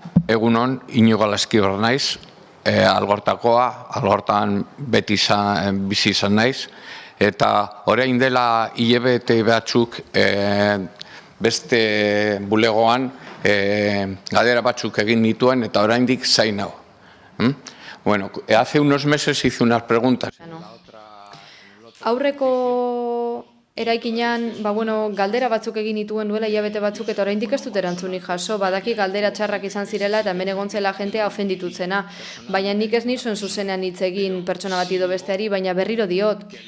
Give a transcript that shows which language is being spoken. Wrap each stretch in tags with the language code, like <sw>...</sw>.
<eu>Egunon, Inigo Alaskibor naiz, Algortakoa, Algortan beti bizi izan naiz, eta orain dela hilabete batzuk beste bulegoan galdera batzuk egin nituen eta oraindik zain nau.</eu> <es>Bueno, hace unos meses hice unas preguntas.</es> <eu>Aurreko eraikinean, galdera batzuk egin nituen duela hilabete batzuk eta oraindik ez dut erantzunik jaso, badaki galdera txarrak izan zirela eta hemen egon zela jentea ofenditutzena. Baina nik ez nizuen zuzenean hitz egin pertsona bati edo besteari, baina berriro diot.</eu>